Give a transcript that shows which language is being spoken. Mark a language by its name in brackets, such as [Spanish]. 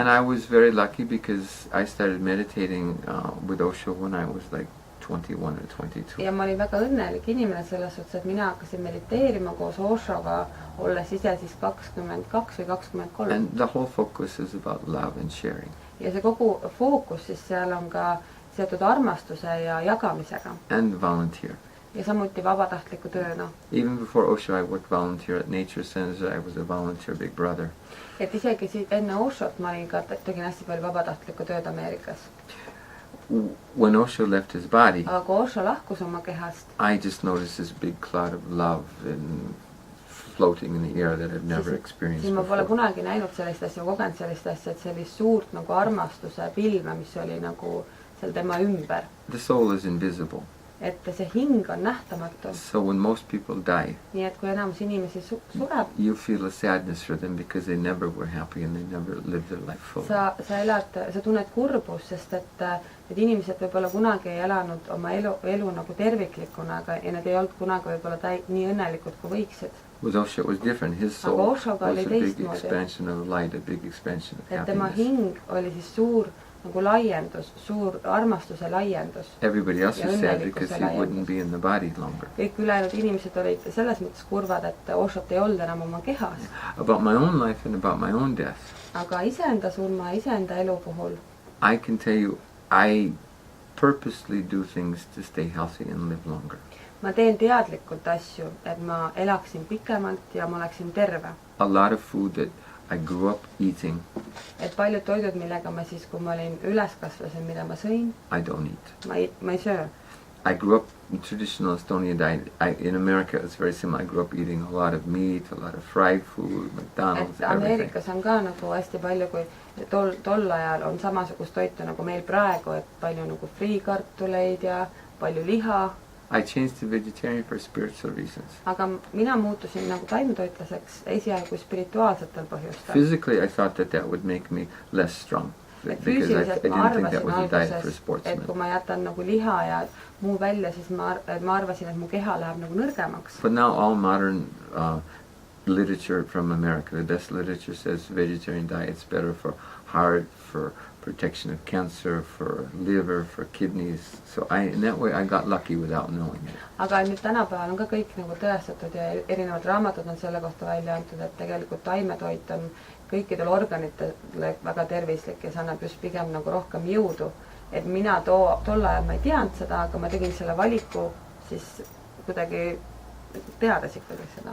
[English] And I was very lucky because I started meditating with Osho when I was like 21 or 22. [Estonian] Ja ma olin väga õnnelik inimene selles suhtes, et mina hakkasin mediteerima koos Oshoga, olles ise siis 22 või 23. [English] And the whole focus is about love and sharing. [Estonian] Ja see kogu fookus siis seal on ka seotud armastuse ja jagamisega. [English] And volunteer. [Estonian] Ja samuti vabatahtliku tööna. [English] Even before Osho, I worked volunteer at Nature Center. I was a volunteer big brother. [Estonian] Et isegi enne Oshot ma olin ka tegin hästi palju vabatahtlikku tööd Ameerikas. [English] When Osho left his body, [Estonian] aga kui Osho lahkus oma kehast, [English] I just noticed this big cloud of love and floating in the air that I've never experienced before. [Estonian] Ma pole kunagi näinud sellist asja, kogenud sellist asja, et sellist suurt nagu armastuse pilve, mis oli nagu seal tema ümber. [English] The soul is invisible. [Estonian] Et see hing on nähtamatu. [English] So when most people die, [Estonian] nii et kui enamus inimesi sureb, [English] you feel a sadness for them because they never were happy and they never lived their life fully. [Estonian] sa tunned kurbust, sest et need inimesed võib-olla kunagi ei elanud oma elu nagu terviklikuna, ja need ei olnud kunagi võib-olla nii õnnelikud kui võiksid. [English] With Osho it was different. His soul was a big expansion of light, a big expansion of happiness. [Estonian] Et tema hing oli siis suur nagu laiendus, suur armastuse laiendus. [English] Everybody else was sad because he wouldn't be in the body longer. [Estonian] Kõik ülejäänud inimesed olid selles mõttes kurvad, et Oshot ei olnud enam oma kehas. [English] About my own life and about my own death. [Estonian] Aga iseenda surma, iseenda elu puhul. [English] I can tell you, I purposely do things to stay healthy and live longer. [Estonian] Ma teen teadlikult asju, et ma elaksin pikemalt ja ma oleksin terve. [English] A lot of food that I grew up eating. [Estonian] Et paljud toidud, millega ma siis, kui ma olin üles kasvasin, mida ma sõin, [English] I don't eat. [Estonian] Ma ei söö. [English] I grew up in traditional Estonian diet. In America, it's very similar. I grew up eating a lot of meat, a lot of fried food, McDonald's, [Estonian] et Ameerikas on ka nagu hästi palju, kui tol ajal on samasugust toitu nagu meil praegu, et palju nagu friikartuleid ja palju liha. [English] I changed to vegetarian for spiritual reasons. [Estonian] Aga mina muutusin nagu taimetoitlaseks esialgu spirituaalsetel põhjustel. [English] Physically, I thought that would make me less strong. [Estonian] Et füüsiliselt ma arvasin alguses, et kui ma jätan nagu liha ja muu välja, siis ma arvasin, et mu keha läheb nagu nõrgemaks. [English] But now all modern literature from America, the best literature says vegetarian diet's better for heart, for protection of cancer, for liver, for kidneys. So in that way I got lucky without knowing it. [Estonian] Aga nüüd tänapäeval on ka kõik nagu tõestatud ja erinevad raamatud on selle kohta välja antud, et tegelikult taimetoit on kõikidel organitele väga tervislik ja see annab just pigem nagu rohkem jõudu. Et mina tol ajal ma ei teadnud seda, aga ma tegin selle valiku siis kuidagi teades ikkagi seda.